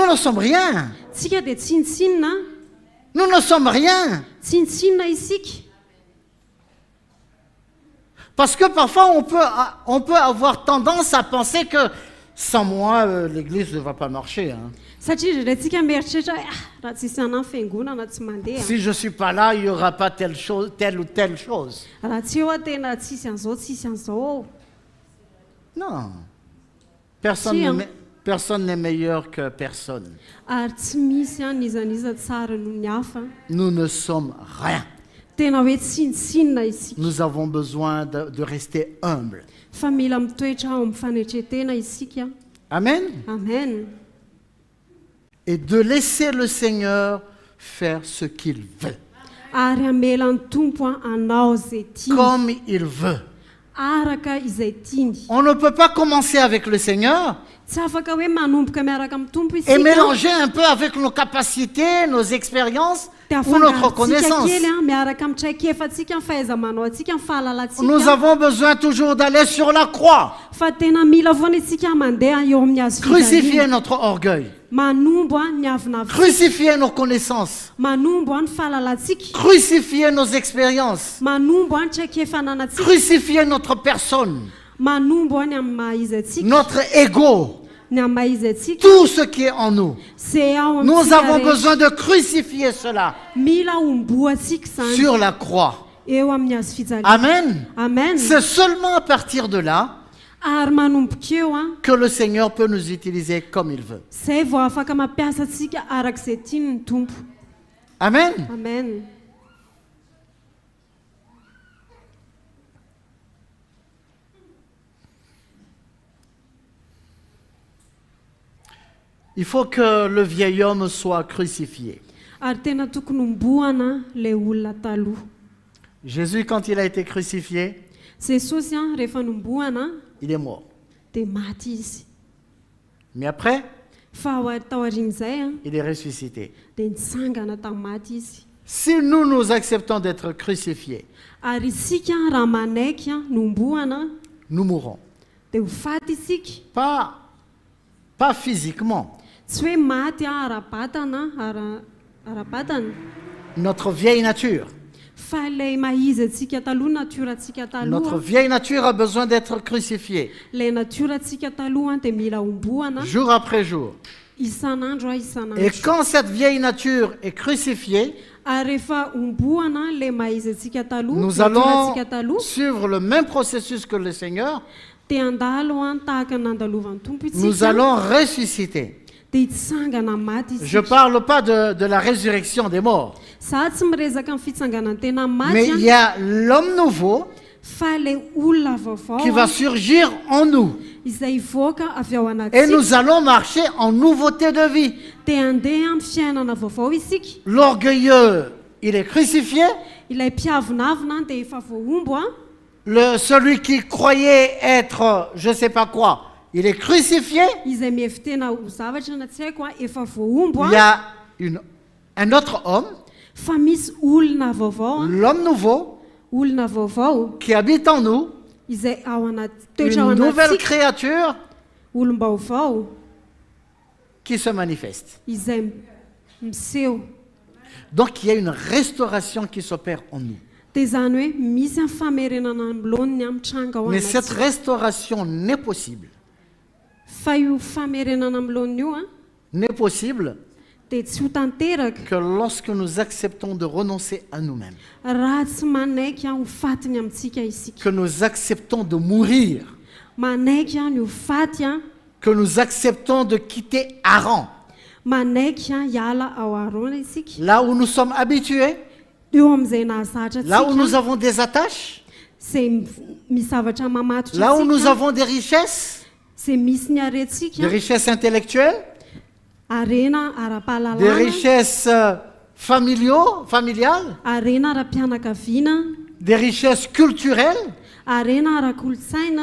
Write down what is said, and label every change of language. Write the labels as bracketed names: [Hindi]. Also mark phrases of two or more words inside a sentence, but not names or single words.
[French] Nous ne sommes rien. [Malagasy] Tsika dia tsinotsinona, [French] Nous ne sommes rien. [Malagasy] tsinotsinona isika. [French] Parce que parfois, on peut avoir tendance à penser que sans moi, l'église ne va pas marcher. Hein. [Malagasy] Satria rehefa mieritreritra hoe raha tsisy anahy fiangonana tsy mandeha. [French] Si je ne suis pas là, il n'y aura pas telle ou telle chose. [Malagasy] Raha tsy eo tena tsisy an'izao tsisy an'izao. [French] Non. Si, Personne n'est meilleur que personne. [Malagasy] Ary tsy misy nizaniza tsara no ny hafa. [French] Nous ne sommes rien. [Malagasy] Tena hoe tsinotsinona isika. [French] Nous avons besoin de rester humbles. [Malagasy] Fa mila mitoetra ao amin'ny fanetretena isika. Amen. Amen. [French] Et de laisser le Seigneur faire ce qu'il veut. [Malagasy] Ary amela ny tompo hanao izay tiany. [French] Comme il veut. [Malagasy] Araka izay tiany. [French] On ne peut pas commencer avec le Seigneur [Malagasy] Tsy afaka hoe manomboka miaraka amin'ny tompo [French] et [Malagasy] isika. [French] mélanger un peu avec nos capacités, nos expériences [Malagasy] Dia [French] ou notre [Malagasy] afangarontsika [French] connaissance. [Malagasy] kely miaraka amin'ny traikefatsika ny fahaiza-manao atsika ny [French] Nous [Malagasy] fahalalantsika. [French] avons besoin toujours d'aller sur la croix, [Malagasy] Fa tena mila foana isika mandeha eo amin'ny hazo [French] crucifier [Malagasy] fijaliana. [French] notre orgueil, [Malagasy] Manombo ny avinavitsika. [French] crucifier nos connaissances, [Malagasy] Manombo ny fahalalantsika. [French] crucifier nos expériences, [Malagasy] Manombo ny traikefananatsika. [French] crucifier notre personne, [Malagasy] Manombo ny amin'ny maha-izy atsika. [French] notre ego, [Malagasy] Ny amin'ny maha-izy atsika. [French] tout ce qui est en nous. [Malagasy] Zay ao [French] Nous [Malagasy] amintsika [French] avons [Malagasy] rehetra. [French] besoin de crucifier cela [Malagasy] Mila omboa atsika zany [French] sur la croix. [Malagasy] eo amin'ny hazo fijaliana. Amen. Amen. [French] C'est seulement à partir de là [Malagasy] Ary manomboka eo [French] que le Seigneur peut nous utiliser comme il veut. [Malagasy] zay vao afaka mampiasa antsika arak'izay tiany ny tompo. Amen. Amen. [French] Il faut que le vieil homme soit crucifié. [Malagasy] Ary tena tokony homboana ilay olona taloha. [French] Jésus, quand il a été crucifié, [Malagasy] Jesosy rehefa nomboana [French] il est mort. [Malagasy] dia maty izy. [French] Mais après, [Malagasy] Fa tao aorian'izay [French] il est ressuscité. [Malagasy] dia nitsangana tamin'ny maty izy. [French] Si nous acceptons d'être crucifiés, [Malagasy] Ary isika raha manaiky nomboana [French] nous mourrons. [Malagasy] dia ho faty isika. [French] Pas physiquement. [Malagasy] Tsy hoe maty ara-batana ara-batana. [French] Notre vieille nature. [Malagasy] Fa ilay mahizy antsika taloha, natiorantsika [French] Notre [Malagasy] taloha, [French] vieille nature a besoin d'être crucifiée [Malagasy] ilay natiorantsika taloha dia mila homboana [French] jour après jour. [Malagasy] isan'andro [French] Et [Malagasy] isan'andro. [French] quand cette vieille nature est crucifiée, [Malagasy] Ary rehefa homboana ilay mahizy antsika taloha, [French] nous allons [Malagasy] natiorantsika taloha, [French] suivre le même processus que le Seigneur. [Malagasy] dia andalo tahaka nandalovan'ny tompo [French] Nous [Malagasy] itsika, [French] allons ressusciter. [Malagasy] dia hitsangana maty [French] Je ne [Malagasy] isika. [French] parle pas de la résurrection des morts. [Malagasy] Za tsy miresaka amin'ny fitsanganan'ny tena [French] Mais il [Malagasy] maty [French] y a l'homme nouveau [Malagasy] fa ilay olona [French] qui va [Malagasy] vaovao [French] surgir en nous. [Malagasy] izay hivoaka avy ao [French] Et [Malagasy] anatsika, [French] nous allons marcher en nouveauté de vie. [Malagasy] dia andeha amin'ny fiainana vaovao isika. [French] L'orgueilleux, il est crucifié. [Malagasy] Ilay mpiavonavina dia efa voahombo [French] Celui qui croyait être je ne sais pas quoi, il est crucifié. [Malagasy] izay mihevitena ho zavatra na tsy haiko efa voahombo [French] Il y a un autre homme, [Malagasy] fa misy olona vaovao [French] l'homme nouveau, [Malagasy] olona vaovao [French] qui habite en nous, [Malagasy] izay ao anaty toetra ao [French] une nouvelle [Malagasy] anatsika, [French] créature [Malagasy] olom-baovao [French] qui se manifeste. [Malagasy] izay miseho. [French] Donc il y a une restauration qui s'opère en nous. [Malagasy] Dia zany hoe misy ny famerenana amloniny amin'ny tranga ao [French] Mais cette [Malagasy] anatsika. [French] restauration n'est possible. [Malagasy] Fa io famerenana amloniny io [French] N'est possible [Malagasy] dia tsy ho tanteraka [French] que lorsque nous acceptons de renoncer à nous-mêmes, [Malagasy] raha tsy manaiky ho fatiny amintsika isika, [French] que nous acceptons de mourir, [Malagasy] manaiky ny ho faty [French] que nous acceptons de quitter Haran, [Malagasy] manaiky hiala ao arona isika, [French] là où nous sommes habitués, [Malagasy] eo amin'izay nahazatra [French] là où nous [Malagasy] atsika, [French] avons des attaches, [Malagasy] zay misy zavatra mamatotra [French] là où nous [Malagasy] atsika, [French] avons des richesses, [Malagasy] zay misy ny [French] des [Malagasy] arentsika, [French] richesses intellectuelles, [Malagasy] arena [French] des [Malagasy] ara-pahalalana, [French] richesses familiales, [Malagasy] arena ara-pianakaviana, [French] des richesses culturelles, [Malagasy] arena ara-kolotsaina,